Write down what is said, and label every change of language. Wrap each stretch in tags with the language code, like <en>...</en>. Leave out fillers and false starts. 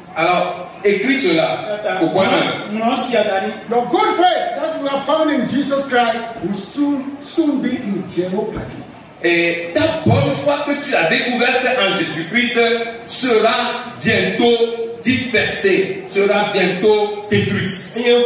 <fr>Alors, écris cela au point 1.</fr> <en>Your good faith that you have found in Jesus Christ will soon be in jeopardy.</en> <fr>Et ta bonne foi que tu as découverte en Jésus-Christ sera bientôt dispersée, sera bientôt détruite.</fr>